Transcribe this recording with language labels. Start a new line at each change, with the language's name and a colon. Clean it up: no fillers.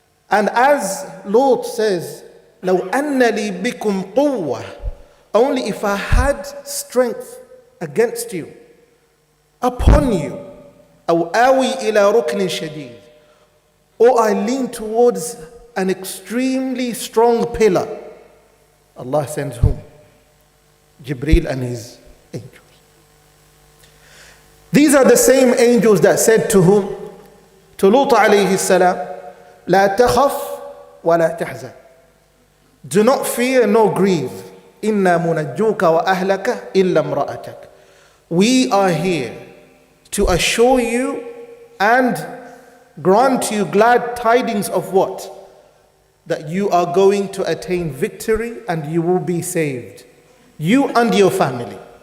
English: And as Lut says,
Arabic: لو أن لي بكم قوة,
English: only if I had strength against you, upon you,
Arabic: أو آوي إلى ركن شديد,
English: or I lean towards an extremely strong pillar. Allah sends whom? Jibreel and his angels. These are the same angels that said to whom? To Lut alayhi salam:
Arabic: لا تخف ولا تحزن.
English: Do not fear nor grieve.
Arabic: إنا منجوك وأهلك إلا امرأتك.
English: We are here to assure you and grant you glad tidings of what? That you are going to attain victory and you will be saved, You and your family.